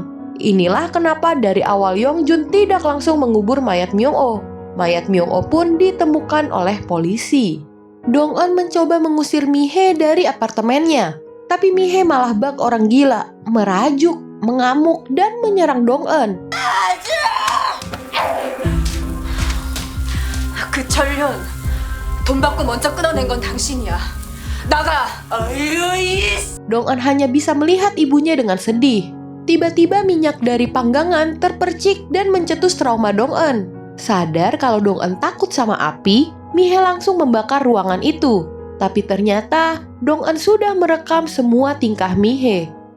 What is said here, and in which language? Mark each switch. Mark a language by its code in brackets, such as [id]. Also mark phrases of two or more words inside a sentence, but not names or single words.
[id] Inilah kenapa dari awal Yongjun tidak langsung mengubur mayat Myung-oh. Mayat Myung-oh pun ditemukan oleh polisi. Dong-eun mencoba mengusir Mihae dari apartemennya, tapi Mihae malah bak orang gila, merajuk, mengamuk, dan menyerang Dong-eun. [ko] 그 전련 돈 받고 먼저 끊어낸 건 당신이야. 나가. [id] Dong-eun hanya bisa melihat ibunya dengan sedih. Tiba-tiba minyak dari panggangan terpercik dan mencetus trauma Dong-eun. Sadar kalau Dong-eun takut sama api, Mihae langsung membakar ruangan itu. Tapi ternyata Dong-eun sudah merekam semua tingkah Mihae.